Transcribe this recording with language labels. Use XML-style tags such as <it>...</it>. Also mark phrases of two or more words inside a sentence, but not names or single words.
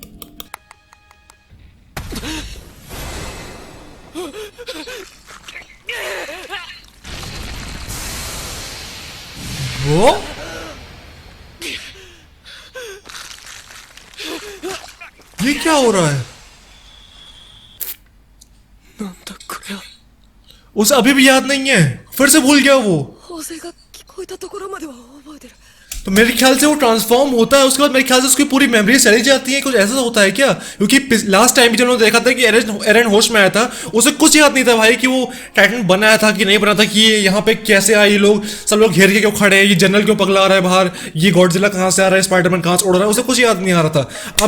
<hi>वो ये क्या हो रहा है? उसे अभी भी याद नहीं है, फिर से भूल गया वो।</hi> <ja>砲声が聞こえたところまでは覚えてる</ja> <hi>तो मेरे ख्याल से वो ट्रांसफॉर्म होता है, उसके बाद मेरे ख्याल से उसकी पूरी मेमोरी चली जाती है। कुछ ऐसा होता है क्या? क्योंकि</hi> <en>last time</en> <hi>भी जब उन्होंने देखा था कि एरन होश में आया था, उसे कुछ याद नहीं था भाई कि वो टाइटन बनाया था कि नहीं बना था, कि ये यहाँ पे कैसे आए, ये लोग सब लोग घेर के क्यों खड़े हैं, ये जनरल क्यों पगला रहा है बाहर, ये गॉडजिला कहाँ से आ रहा है, स्पाइडरमैन कहाँ से उड़ रहा है, उसे कुछ याद नहीं आ रहा था।</hi>